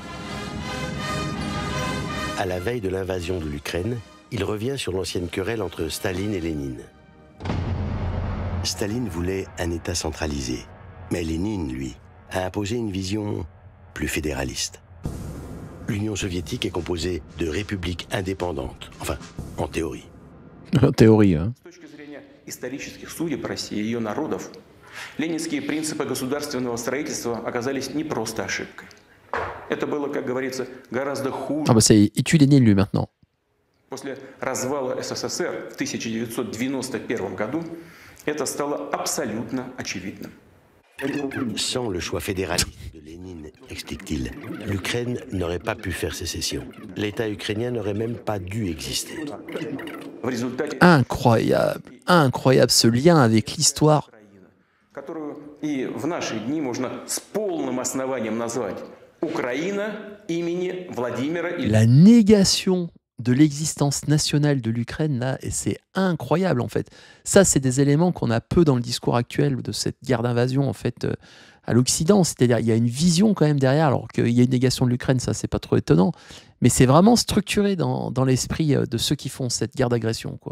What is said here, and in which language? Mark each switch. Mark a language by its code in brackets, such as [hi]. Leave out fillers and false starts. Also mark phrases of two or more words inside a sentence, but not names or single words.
[fr] À la veille de l'invasion de l'Ukraine, il revient sur l'ancienne querelle entre Staline et Lénine. Staline voulait un État centralisé, mais Lénine, lui, a imposé une vision plus fédéraliste. L'Union soviétique est composée de républiques indépendantes, enfin, en théorie. En théorie, hein. [ru] Исторических судеб России и ее народов, ленинские принципы государственного строительства оказались не просто ошибкой. Это было, как говорится, гораздо хуже. [fr] Ah bah il tue Lénine lui maintenant. [ru] После развала СССР в 1991 году это стало абсолютно очевидным. [fr] Sans le choix fédéraliste de Lénine, explique-t-il, l'Ukraine n'aurait pas pu faire sécession. L'État ukrainien n'aurait même pas dû exister. Incroyable, incroyable ce lien avec l'histoire. [ru] Которую и в наши дни можно с полным основанием назвать Украина имени Владимира Ильича. [fr] La négation de l'existence nationale de l'Ukraine, là, et c'est incroyable, en fait. Ça, c'est des éléments qu'on a peu dans le discours actuel de cette guerre d'invasion, en fait, à l'Occident. C'est-à-dire, il y a une vision quand même derrière, alors qu'il y a une négation de l'Ukraine, ça, c'est pas trop étonnant. Mais c'est vraiment structuré dans l'esprit de ceux qui font cette guerre d'agression, quoi.